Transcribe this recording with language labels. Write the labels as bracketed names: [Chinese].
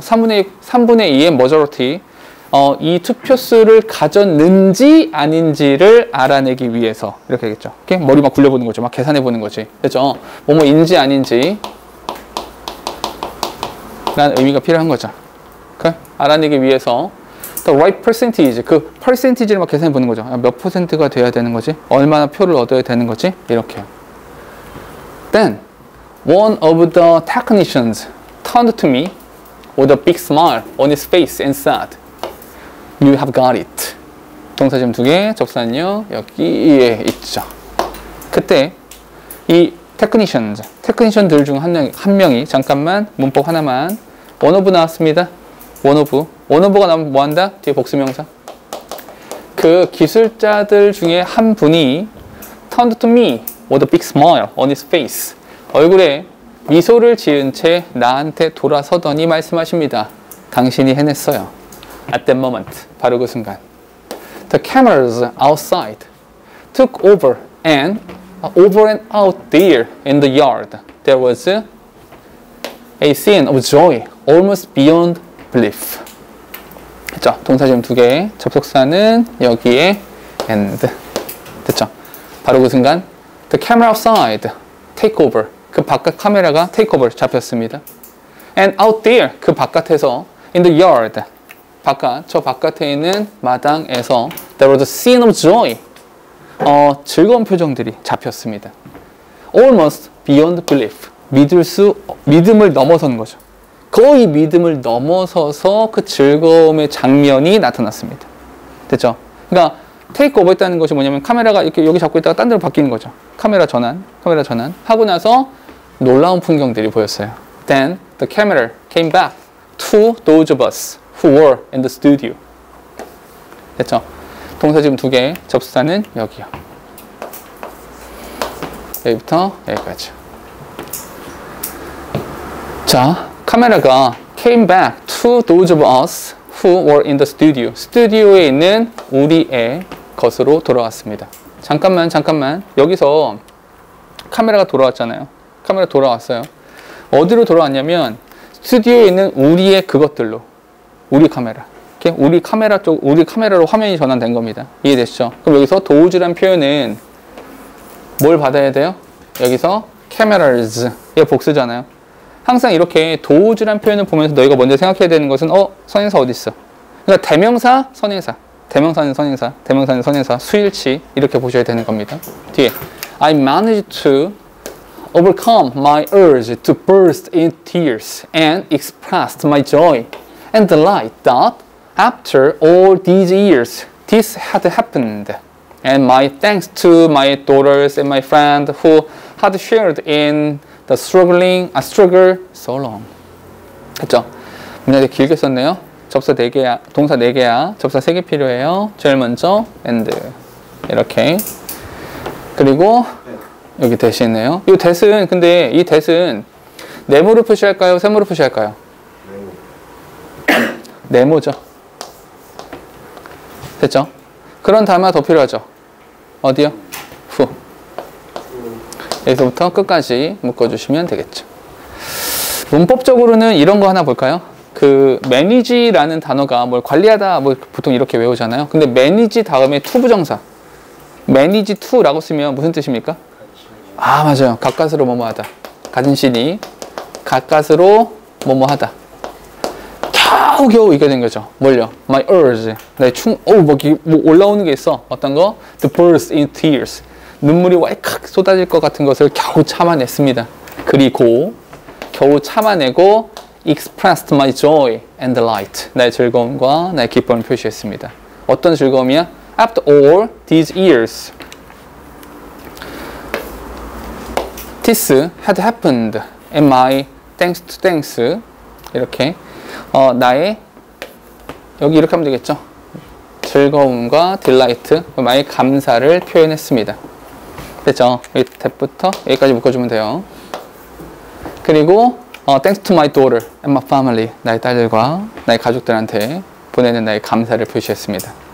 [Korean] 3분의 2의 majority, 이 투표수를 가졌는지 아닌지를 알아내기 위해서 이렇게 하겠죠. 이렇게 머리 막 굴려보는 거죠. 막 계산해 보는 거지. 그렇죠? 뭐뭐인지 아닌지 라는 의미가 필요한 거죠. 알아내기 위해서 [English] the right percentage, [Korean] 그 percentage를 막 계산해 보는 거죠. 몇 퍼센트가 돼야 되는 거지? 얼마나 표를 얻어야 되는 거지? 이렇게요. [English] Then one of the technicians turned to me with a big smile on his face and said, "You have got it." [Korean] 동사지음 2개, 접수는요 여기에 있죠. 그때 이 테크니션들 중 한 명이 잠깐만 문법 하나만 one of 나왔습니다. one of가 나오면 뭐 한다? 뒤에 복수명사. 그 기술자들 중에 한 분이 [English] turned to me with a big smile on his face. [Korean] 얼굴에 미소를 지은 채 나한테 돌아서더니 말씀하십니다. 당신이 해냈어요. [English] At that moment, [Korean] 바로 그 순간. [English] The cameras outside took over and out there in the yard, there was a scene of joy almost beyond belief. [Korean] 됐죠? 동사지음 2개, 접속사는 여기에 and. 됐죠? 바로 그 순간 [English] the camera outside take over, [Korean] 그 바깥 카메라가 take over 잡혔습니다. [English] And out there, [Korean] 그 바깥에서 [English] in the yard, [Korean] 저 바깥에 있는 마당에서 [English] there was a scene of joy, [Korean] 즐거운 표정들이 잡혔습니다. [English] Almost beyond belief, [Korean] 믿음을 넘어선 거죠. 거의 믿음을 넘어서서 그 즐거움의 장면이 나타났습니다. 됐죠? 그러니까 테이크 오버 했다는 것이 뭐냐면 카메라가 이렇게 여기 잡고 있다가 딴 데로 바뀌는 거죠. 카메라 전환 하고 나서 놀라운 풍경들이 보였어요. [English] Then the camera came back to those of us who were in the studio. [Korean] 됐죠? 동사지음 2개, 접수사는 여기요. 여기부터 여기까지. 자, 카메라가 [English] came back to those of us who were in the studio. [Korean] 스튜디오에 있는 우리의 것으로 돌아왔습니다. 잠깐만. 여기서 카메라가 돌아왔잖아요. 카메라 돌아왔어요. 어디로 돌아왔냐면 스튜디오에 있는 우리의 그것들로. 우리 카메라. 우리 카메라로 화면이 전환된 겁니다. 이해되시죠? 그럼 여기서 도우즈란 표현은 뭘 받아야 돼요? 여기서 cameras, 이게 복수잖아요. 항상 이렇게 도우즈란 표현을 보면서 너희가 먼저 생각해야 되는 것은 선행사 어디 있어? 그러니까 대명사, 선행사. 대명사는 선행사, 대명사는 선행사, 수일치 이렇게 보셔야 되는 겁니다. [English] 뒤에 I managed to overcome my urge to burst in tears and expressed my joy and delight that after all these years this had happened, and my thanks to my daughters and my friend who had shared in the struggle so long. [Korean] 그쵸? 문장 되게 길게 썼네요. 접사 4개야, 동사 4개야, 접사 3개 필요해요. 제일 먼저 and 이렇게. 그리고 여기 대시네요. 이 대신, 근데 이 대신 네모로 표시할까요? 세모로 표시할까요? 네모죠. 됐죠? 그런 단어가 더 필요하죠. 어디요? 후. 여기서부터 끝까지 묶어주시면 되겠죠. 문법적으로는 이런 거 하나 볼까요? 그 manage라는 단어가 뭘 관리하다 뭐 보통 이렇게 외우잖아요. 근데 manage 다음에 to 부정사 manage to라고 쓰면 무슨 뜻입니까? 아 맞아요. 가까스로 뭐뭐하다. 가진 신이 가까스로 뭐뭐하다. 겨우겨우 이게 된 거죠. 뭘요? [English] My urge. [Korean] 나의 뭐 올라오는 게 있어. 어떤 거? [English] To burst in tears. [Korean] 눈물이 왈칵 쏟아질 것 같은 것을 겨우 참아냈습니다. 그리고 겨우 참아내고 [English] expressed my joy and delight. [Korean] 나의 즐거움과 나의 기쁨을 표시했습니다. 어떤 즐거움이야? [English] After all these years, this had happened, and my thanks [Korean] 이렇게 나의 여기 이렇게 하면 되겠죠. 즐거움과 delight, 나의 감사를 표현했습니다. 됐죠? 여기 that부터 여기까지 묶어주면 돼요. 그리고 [English] thanks to my daughter and my family, [Korean] 나의 딸들과 나의 가족들한테 보내는 나의 감사를 표시했습니다.